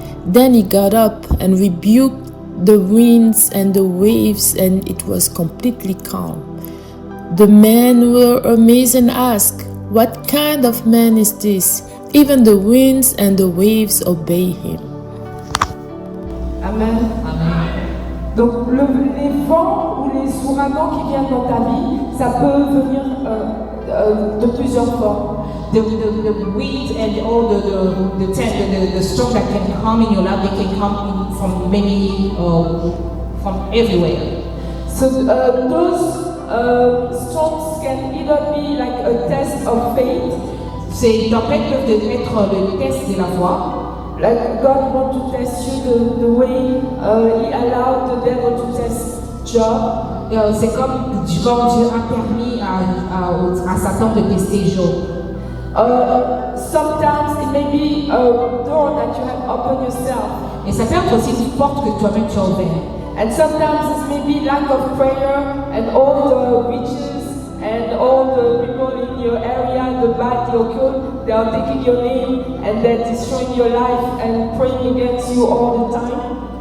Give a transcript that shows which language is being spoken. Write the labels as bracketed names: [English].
[English] Then he got up and rebuked the winds and the waves, and it was completely calm. The men were amazed and asked, "What kind of man is this? Even the winds and the waves obey him." Amen. [French] Donc les vents ou les ouragans qui viennent dans ta vie, ça peut venir de plusieurs formes. [English] The wind and all the storm that can come in your life, they can come from many, from everywhere. So those storms can either be like a test of faith. [French] Ces tempêtes peuvent être le test de la foi. [English] Like God wants to test you the way He allowed the devil to test Job. [French] C'est comme Dieu a permis à Satan de tester Job. [English] Sometimes it may be a door that you have opened yourself. [French] Et ça peut être aussi une porte que toi-même tu as ouverte. [English] And sometimes it may be lack of prayer, and all the witches and all the people in your area, the bad, the occult, they are taking your name and they're destroying your life and praying against you all the time.